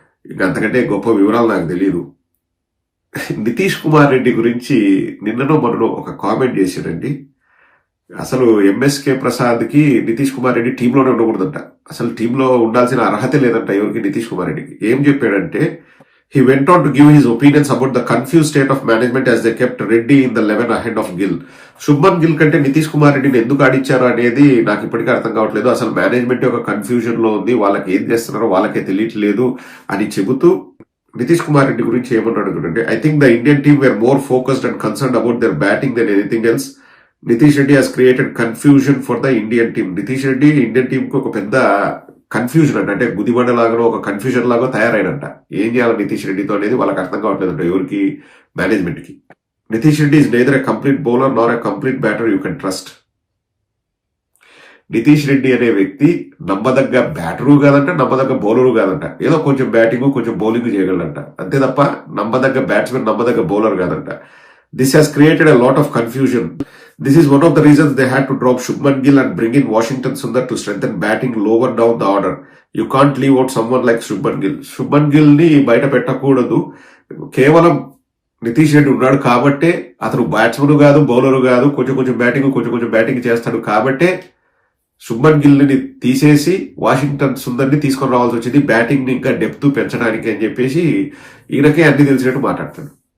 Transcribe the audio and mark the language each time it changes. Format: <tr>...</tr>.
<te>ఇంకా అంతకంటే గొప్ప వివరాలు నాకు తెలియదు. నితీష్ కుమార్ రెడ్డి గురించి నిన్ననో మొన్ననో ఒక కామెంట్ చేశారండి. అసలు ఎంఎస్కే ప్రసాద్ కి నితీష్ కుమార్ రెడ్డి టీంలోనే ఉండకూడదంట. అసలు టీంలో ఉండాల్సిన అర్హత లేదంట ఎవరికి, నితీష్ కుమార్ రెడ్డికి. ఏం చెప్పాడంటే,</te> <en>he went on to give his opinions about the confused state of management as they kept Reddy in the 11 ahead of Gill.</en> <te>Shubman Gill కంటే నితీష్ కుమార్ రెడ్డిని ఎందుకు ఆడిచ్చారు అనేది నాకు ఇప్పటికీ అర్థం కావట్లేదు. అసలు మేనేజ్మెంట్ ఒక కన్ఫ్యూజన్ లో ఉంది, వాళ్ళకి ఏం చేస్తున్నారో వాళ్ళకే తెలియట్లేదు అని చెబుతూ నితీష్ కుమార్ రెడ్డి గురించి ఏమన్నాడు చూడండి.</te> <en>I think the Indian team were more focused and concerned about their batting than anything else. Nitish Reddy has created confusion for the Indian team.</en> <te>Nitish Reddy Indian team కు ఒక పెద్ద కన్ఫ్యూజన్ అంటే గుదిబండ లాగా ఒక కన్ఫ్యూజన్ లాగా తయారైనంట. ఏం చేయాలి నితీష్ రెడ్డితో అనేది వాళ్ళకి అర్థం కావట్లేదంట ఎవరికి, మేనేజ్మెంట్ కి.</te> <en>Nitish Reddy is neither a complete bowler nor a complete batter you can trust.</en> <te>Nitish Reddy అనే వ్యక్తి నమ్మదగ్గ బ్యాటరు కాదంట, నమ్మదగ్గ బౌలరు కాదంట. ఏదో కొంచెం బ్యాటింగ్ కొంచెం బౌలింగ్ చేయగలంట, అంతే తప్ప నమ్మదగ్గ బ్యాట్స్మెన్, నమ్మదగ్గ బౌలర్ కాదంట.</te> <en>This has created a lot of confusion. This is one of the reasons they had to drop Shubman Gill and bring in Washington Sundar to strengthen batting lower down the order. You can't leave out someone like Shubman Gill.</en> <te>Shubman Gill ని బయట పెట్టకూడదు. కేవలం నితీష్ రెడ్డి ఉన్నాడు కాబట్టే, అతను batsmen కాదు, bowler కాదు, కొంచెం బ్యాటింగ్ చేస్తాడు కాబట్టే శుభ్మన్ గిల్ ని తీసేసి వాషింగ్టన్ సుందర్ ని తీసుకొని రావాల్సి వచ్చింది, బ్యాటింగ్ ని ఇంకా డెప్త్ పెంచడానికి అని చెప్పేసి ఈయనకే అన్ని తెలిసినట్టు మాట్లాడతాడు.</te>